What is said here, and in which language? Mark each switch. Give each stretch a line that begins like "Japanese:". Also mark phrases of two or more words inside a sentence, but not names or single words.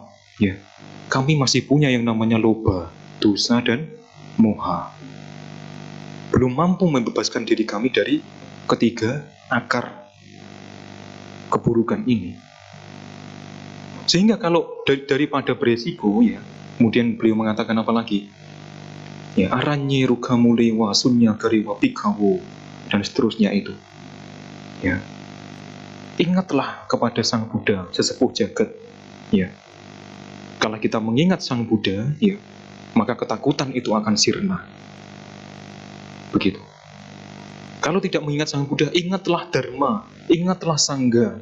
Indonesian: Ya, kami masih punya yang namanya loba, dosa, dan moha. Belum mampu membebaskan diri kami dari ketiga akar keburukan ini. Sehingga kalau daripada beresiko, ya, kemudian beliau mengatakan apa lagi? Ya,
Pali: aranye rugamule wa sunya gariwa pikawo,
Indonesian: dan seterusnya itu. Ya. Ingatlah kepada Sang Buddha, sesepuh jagat. Ya. Kalau kita mengingat Sang Buddha, ya, maka ketakutan itu akan sirna. Begitu. Kalau tidak mengingat Sang Buddha, ingatlah Dharma, ingatlah Sangha.